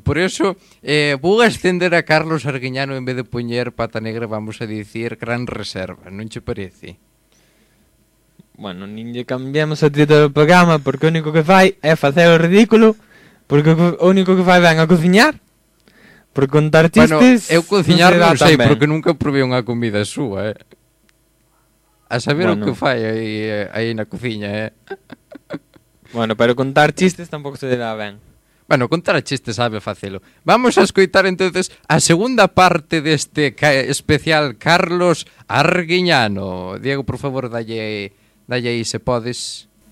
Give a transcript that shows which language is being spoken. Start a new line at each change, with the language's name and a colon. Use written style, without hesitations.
Spanish: Por eso, voy a extender a Carlos Arguiñano en vez de poner Pata Negra, vamos a decir Gran Reserva. ¿No te parece? Bueno, ni le cambiamos el título del programa porque lo único que fai es hacer el ridículo. Porque lo único que fai venga a cocinar. Por contar chistes.
Galician: Bueno, eu cociñar non sei, porque nunca probei unha comida súa, A saber bueno. O que fai aí na cociña,
Spanish: Bueno, pero contar chistes tampoco se dirá bien.
Galician: Bueno, contar chistes sabe facelo.
Spanish: Vamos a escuchar entonces a segunda parte de este especial Carlos Arguiñano.
Galician: Diego, por favor, dalle ahí, se podes.